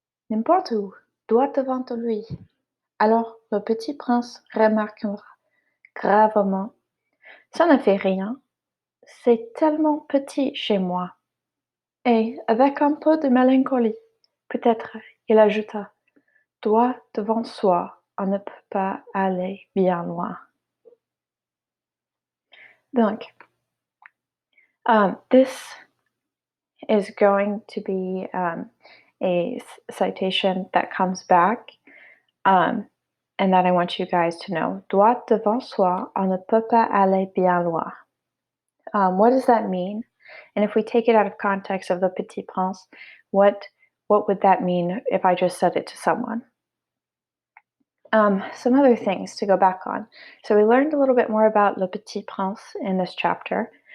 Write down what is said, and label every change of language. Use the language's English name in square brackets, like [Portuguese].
[French] N'importe où, droit devant lui. Alors le petit prince remarqua gravement: ça ne fait rien, c'est tellement petit chez moi. Et avec un peu de mélancolie, peut-être, il ajouta: droit devant soi, on ne peut pas aller bien loin. [English] Donc, this is going to be a citation that comes back, and that I want you guys to know. [French] Droit devant soi, on ne peut pas aller bien loin. [English] What does that mean? And if we take it out of context of the Petit Prince, what would that mean if I just said it to someone? Some other things to go back on. So we learned a little bit more about Le Petit Prince in this chapter.